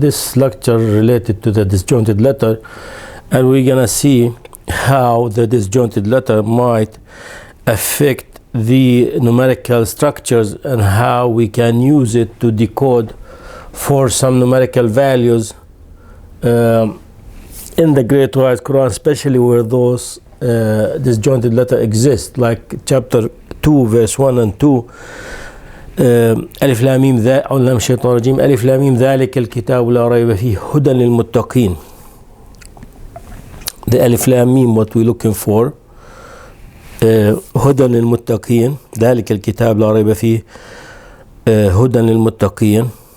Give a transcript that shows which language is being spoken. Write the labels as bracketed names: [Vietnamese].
[English] This lecture related to the disjointed letter, and we're gonna see how the disjointed letter might affect the numerical structures and how we can use it to decode for some numerical values in the Great Wise Quran, especially where those disjointed letter exist, like chapter 2 verse 1 and 2. [Arabic] ألف لام ميم ذا أعوذ بالله من الشيطان الرجيم ألف لام ميم ذلك الكتاب لا ريب فيه هدى للمتقين. [English] The [Arabic] ألف لام ميم [English] what we're looking for, [Arabic] هدى للمتقين. ذلك الكتاب لا ريب فيه هدى للمتقين.